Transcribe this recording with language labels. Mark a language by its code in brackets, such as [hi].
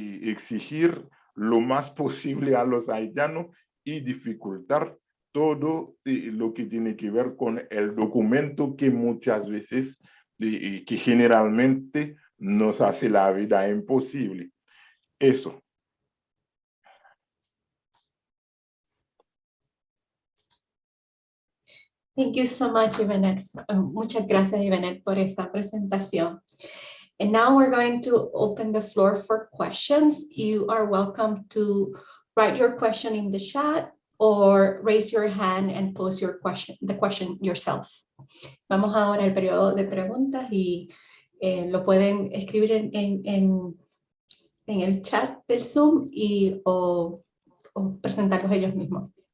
[es] exigir lo más posible a los haitianos y dificultar todo lo que tiene que ver con el documento, que muchas veces, que generalmente nos hace la vida imposible. Eso. [en] Thank you so much, Ivanet. [es] Muchas gracias, Ivanet, por esa presentación. [en] And now we're going to open the floor for questions. You are welcome to write your question in the chat or raise your hand and pose the question yourself. [es] Vamos ahora al periodo de preguntas y lo pueden escribir en el chat del Zoom o presentarlos ellos mismos.